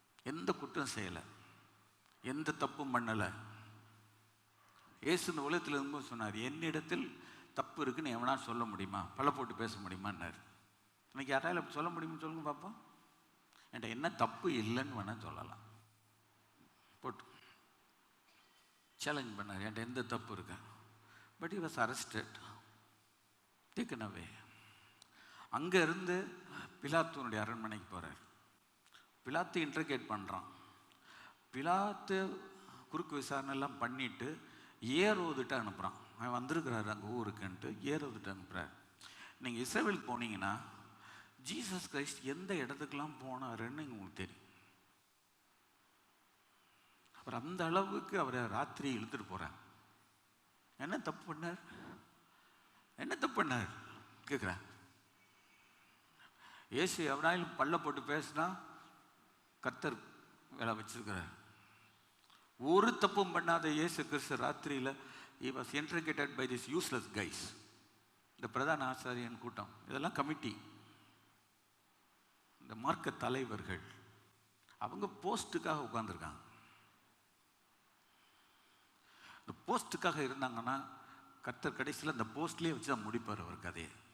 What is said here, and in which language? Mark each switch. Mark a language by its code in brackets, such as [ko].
[ta] எந்த குற்றம் செய்யலை, எந்த தப்பும் பண்ணலை. இயேசு இந்த உலகத்தில் இருக்கும்போது சொன்னார், என்னிடத்தில் தப்பு இருக்குன்னு எவனா சொல்ல முடியுமா? பல போட்டு பேச முடியுமான்னார். இன்னைக்கு யாராவது அப்படி சொல்ல முடியுமா? சொல்லுங்க பார்ப்போம். என்கிட்ட என்ன தப்பு இல்லைன்னு வேணால் சொல்லலாம். போட்டு சேலஞ்ச் பண்ணார், என்கிட்ட எந்த தப்பு இருக்கா? [en] But he was arrested, taken away. [ta] அங்கே இருந்து பிலாத்துனுடைய அரண்மனைக்கு போகிறார். பிலாத்து இன்ட்ரகேட் பண்ணுறான். பிலாத்து குறுக்கு விசாரணைலாம் பண்ணிவிட்டு ஏரோதுட்டு அனுப்புகிறான். அவன் வந்திருக்கிறாரு அங்கே ஊருக்குன்ட்டு ஏரோதுட்டு அனுப்புகிறார். நீங்கள் இஸ்ரவேல் போனீங்கன்னா ஜீசஸ் கிரைஸ்ட் எந்த இடத்துக்கெல்லாம் போனாருன்னு உங்களுக்கு தெரியும். அவர் அந்த அளவுக்கு அவரை ராத்திரி இழுத்துட்டு போகிறார். என்ன தப்பு பண்ணார்? என்ன தப்பு பண்ணார் கேட்குறேன். இயேசு எவனாலும் பல்ல போட்டு பேசினா கர்த்தர் வேலை வச்சிருக்கிறார். ஒரு தப்பும் பண்ணாத இயேசு கிறிஸ்து ராத்திரியில் [en] he was interrogated by this useless guys. [ta] இந்த பிரதான ஆசாரியன் கூட்டம், இதெல்லாம் கமிட்டி, இந்த மார்க்க தலைவர்கள், அவங்க போஸ்ட்டுக்காக உட்கார்ந்துருக்காங்க. இந்த போஸ்ட்டுக்காக இருந்தாங்கன்னா கர்த்தர் கடைசியில் இந்த போஸ்ட்லேயே வச்சு தான் முடிப்பார் அவர் கதையை.